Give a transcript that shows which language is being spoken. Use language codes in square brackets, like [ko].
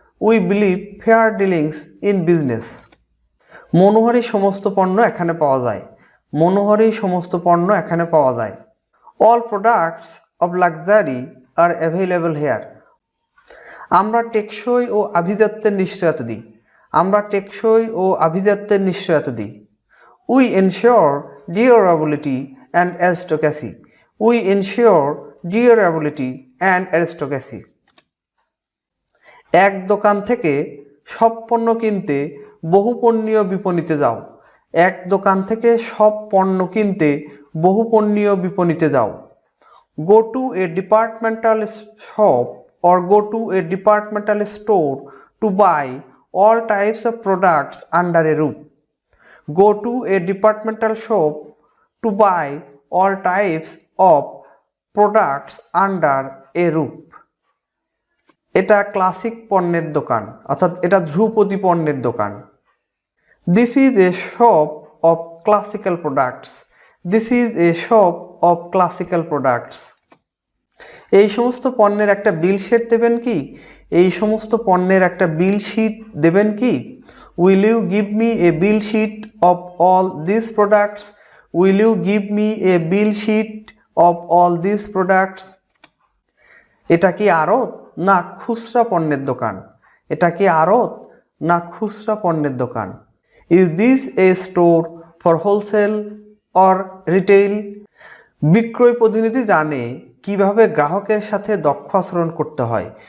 [en] We believe fair dealings in business. [bn] মনোহারী সমস্ত পণ্য এখানে পাওয়া যায়। মনোহারী সমস্ত পণ্য এখানে পাওয়া যায়। [en] All products of luxury are available here. [bn] আমরা টেকসই ও আভিজাত্যের নিশ্চয়তা দিই। আমরা টেকসই ও আভিজাত্যের নিশ্চয়তা দিই। [en] We ensure durability and aristocracy. We ensure durability and aristocracy. [bn] এক দোকান থেকে সব পণ্য কিনতে বহুপণ্যীয় বিপণিতে যাও। এক দোকান থেকে সব পণ্য কিনতে বহুপণ্যীয় বিপণিতে যাও। [en] Go to a departmental shop or go to a departmental store to buy all types of products under a roof. Go to a departmental shop to buy all types of products under a roof. [bn] এটা classic পণ্যের দোকান, অর্থাৎ এটা ধ্রুপদী পণ্যের দোকান। [en] This is a shop of classical products. This is a shop of classical products. [bn] এই সমস্ত পণ্যের একটা বিল শিট দেবেন কি? এই সমস্ত পণ্যের একটা বিল শিট দেবেন কি? [en] Will you give me a bill sheet of all these products? Will you give me a bill sheet of all these products? [bn] এটা কি আড়ত না খুচরা পণ্যের দোকান? এটা কি আড়ত না খুচরা পণ্যের দোকান? [en] Is this a store for wholesale or retail? [bn] বিক্রয় প্রতিনিধি জানে কিভাবে গ্রাহকের সাথে দক্ষ আচরণ করতে হয়।